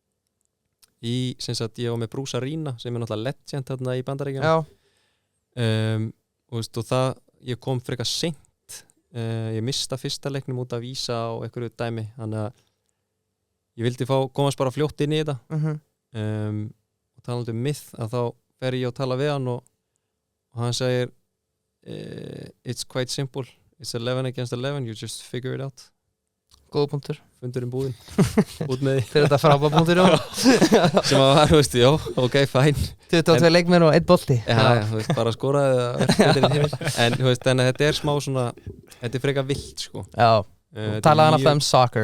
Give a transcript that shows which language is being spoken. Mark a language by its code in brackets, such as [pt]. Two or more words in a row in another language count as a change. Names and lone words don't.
[is] Sem sagt ég var með Bruce Arena sem náttúrulega legend þarna í Bandaríkjunum og það ég kom frekar seint ég mista fyrsta leiknum út að vísa á einhverju dæmi þannig að ég vildi komast bara fljótt inn í þetta og talandi um myth að þá fer ég og tala við hann og hann segir [en] it's quite simple, it's 11 against 11, you just figure it out. [is] Góða punktur. Fundurinn búinn. Út með því. Fyrir þetta frábæra punktur sem að var, þú veist, já, ok, fæn. 22 leikmenn og 1 bolti. Já, þú veist, bara skoraði en þú veist, þannig að þetta smá svona þetta frekar vilt, sko. Já, talaði hann alltaf soccer,